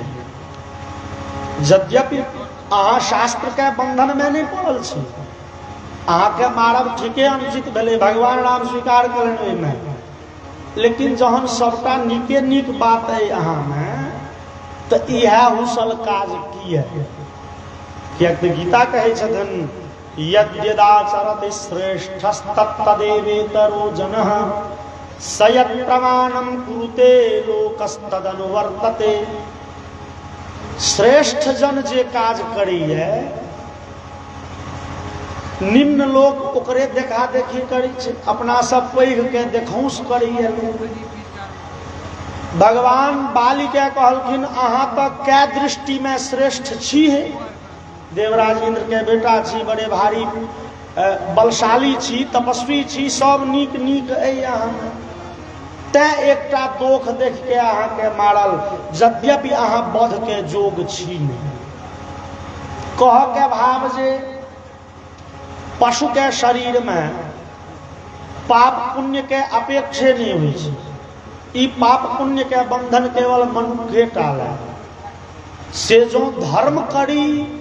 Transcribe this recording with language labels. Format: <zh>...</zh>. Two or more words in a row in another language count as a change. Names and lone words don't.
<mai>यद्यपि अहाँ शास्त्र के बंधन में नहीं पड़ल छी, अहाँ के मारब ठीके अनुचित भेले, भगवान राम स्वीकार करें में, लेकिन जहन सबटा नीके नीक बात है अहाँ में, तो यह हुसल काज किए। किया तो गीता कहे छथन</mai> <sa>यद्यदाचरति श्रेष्ठस्तत्तदेवेतरो जनः सयत् प्रमाणं कुरुते लोकस्तदनुवर्तते।</sa> <mai>श्रेष्ठ जन जे काज करिए, निम्न लोक ओकरे देखा देखी करी छे, अपना सब पैघ के देखौंस करिए। भगवान बाली के कहलखिन अहाँ तो कै दृष्टि में श्रेष्ठ छी है। देवराज इंद्र के बेटा छी, बड़े भारी बलशाली छी, तपस्वी छी, सब नीक नीक है अहाँ में। तै एकटा दोख देख के अहाँ के मारल, यद्यपि अहाँ बध के जोग छी नहीं। कह के भाव जे पशु के शरीर में पाप पुण्य के अपेक्षे नहीं हुई छै। ई पाप पुण्य के बंधन केवल मनुष्य टाले। से जो धर्म करी</mai>